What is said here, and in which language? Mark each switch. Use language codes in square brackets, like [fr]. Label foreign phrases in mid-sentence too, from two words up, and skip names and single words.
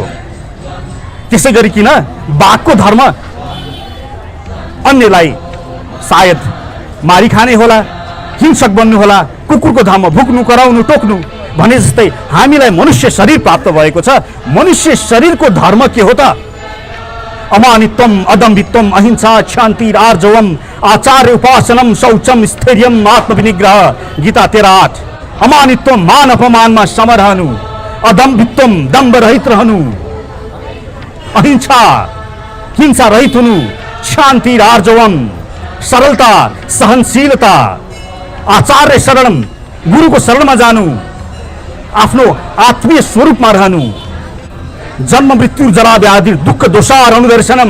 [ne] त्यसै गरिकन बाघको धर्म अन्यलाई सायद मारिखाने होला, हिंसक बन्नु होला। कुकुरको धर्म भुक्नु, कराउनु, टोक्नु। भने जस्तै हामीलाई मनुष्य शरीर प्राप्त भएको छ, मनुष्य शरीरको धर्म के हो त? [sa] अमानित्वम अदम्भित्वम अहिंसा शान्ति आर्जवम आचार्य उपासनम शौचम स्थैर्यम आत्मविनिग्रह। [ne] गीता 13:8। अमानित्वम मान अपमानमा सम रहनु, अदम्भित्वम दम्भ रहित रहनु, अहिंसा हिंसा रहित हुनु, [sa] शान्ति आर्जवम [ne] सरलता सहनशीलता, [sa] आचार्य शरणम [ne] गुरुको शरणमा जानु, आफ्नो आत्मीय स्वरूपमा रहनु, [sa] जन्म मृत्यु जरा व्याधि दुःख दोषार अनुदर्शनम।